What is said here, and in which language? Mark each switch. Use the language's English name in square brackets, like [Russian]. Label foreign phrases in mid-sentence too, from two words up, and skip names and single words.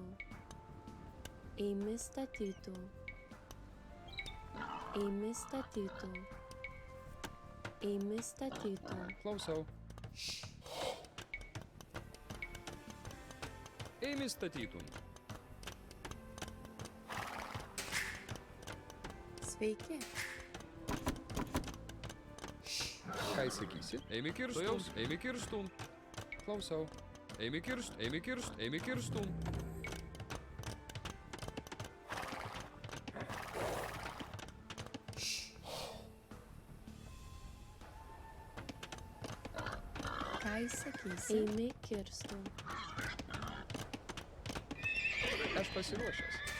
[Lithuanian] Eimi statytų. Eimi statytų. Eimi statytų. Klausau. Eimi statytum. Sveiki. Ką įsakysi? Eimi kirstum. Eimi kirstum. Klausau. Eimi kirst. Eimi kirst. Eimi kirstum. Ką įsakysi? Eimi kirstum. Aš pasiruošęs.